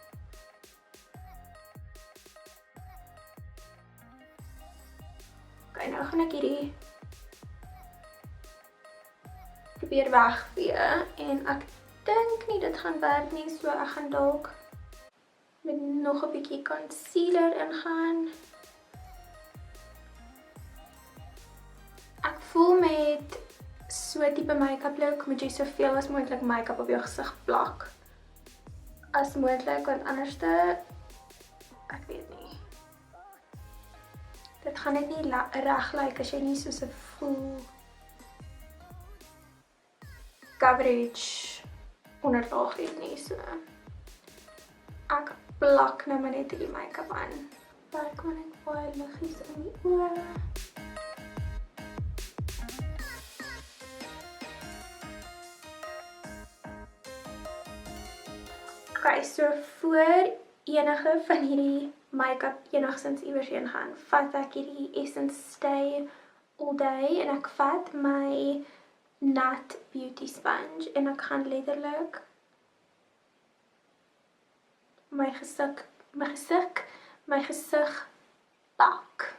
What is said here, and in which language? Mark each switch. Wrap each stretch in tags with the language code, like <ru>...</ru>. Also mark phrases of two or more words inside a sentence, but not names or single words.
<af>Okay, nou gaan ek hierdie probeer wegvee, en ek dink nie dit gaan werk nie, so ek gaan dalk met nog 'n bietjie concealer ingaan. Ek voel met so tipe</af> <en>make-up look</en> <af>moet jy soveel as moontlik make-up op jou gesig plak. As moontlik, want anderste, ek weet nie. Dit gaan net nie reg lyk as jy nie soos 'n</af> <en>full coverage</en> <af>onderlaag het nie, so. Ek plak nou maar net die make-up aan. Daar kan ek baie liggies in die oë. Okay, so voor enige van hierdie make-up enigstens iewers heen gaan, vat ek hierdie Essence Stay All Day, en ek vat my Nat Beauty Sponge, en ek gaan letterlik my gesig pak.</af>